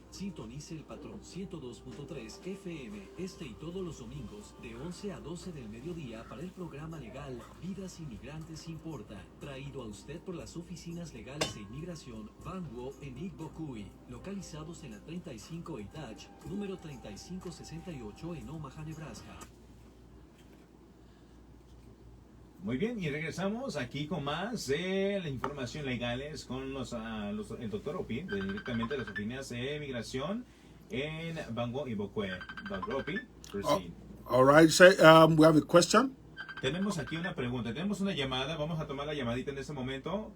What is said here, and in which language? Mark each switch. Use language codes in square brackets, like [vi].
[es] Sintonice el patrón 102.3 FM este y todos los domingos de 11 a 12 del mediodía para el programa legal Vidas Inmigrantes Importan, traído a usted por las oficinas legales de inmigración Banwo en Igbo Kui, localizados en la 35 Itach, número 3568 en Omaha, Nebraska. Muy bien, y regresamos aquí con más de la información legales con el doctor Ope, directamente de las oficinas de migración en Banwo y Bokwe. [en] Dr. Ope, proceed. All right, we have a question. [es] Tenemos aquí una pregunta, tenemos una llamada, vamos a tomar la llamadita en este momento.